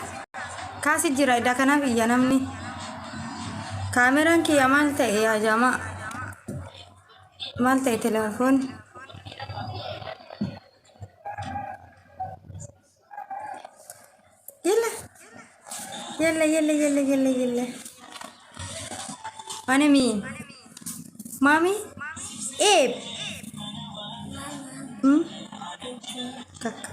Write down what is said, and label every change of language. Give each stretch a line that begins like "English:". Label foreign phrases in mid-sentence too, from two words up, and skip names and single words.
Oromo: Kaasi jira iddoo kanaaf iyya namni. Kaameraan kiyya maal ta'e yaa jamaa? Maal ta'e telefoon?
Arabic: يلا يلا يلا يلا يلا. أنا مين؟ مامي؟ إيه؟ كاكا.